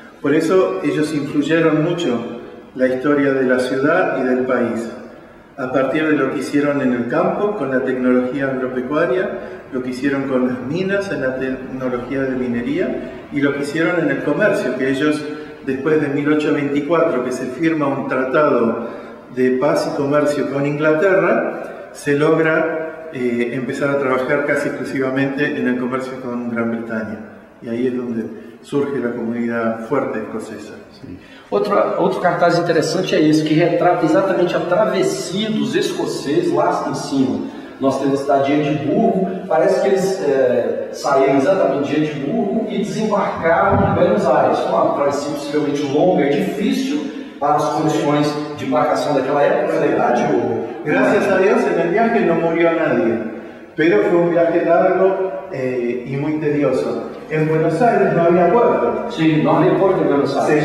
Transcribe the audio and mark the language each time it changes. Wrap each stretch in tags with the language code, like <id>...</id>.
<es>Por eso ellos influyeron mucho la historia de la ciudad y del país, a partir de lo que hicieron en el campo con la tecnología agropecuaria, lo que hicieron con las minas en la tecnología de minería y lo que hicieron en el comercio, que ellos después de 1824, que se firma un tratado de paz y comercio con Inglaterra, se logra empezar a trabajar casi exclusivamente en el comercio con Gran Bretaña, y ahí es donde surge la comunidade fuerte escocesa.</es> <pt>Sim. Outro cartaz interessante é esse, que retrata exatamente a travessia dos escoceses lá em cima. Nós temos a cidade de Edimburgo, parece que eles saíram exatamente de Edimburgo e desembarcaram em Buenos Aires. Uma travessia possivelmente longa e difícil para as condições de embarcação daquela época, na verdade.</pt> <es>Gracias a Dios en el viaje no murió nadie, pero fue un viaje largo y muy tedioso. En Buenos Aires no había puerto. Sí, no había puerto en Buenos Aires.</es>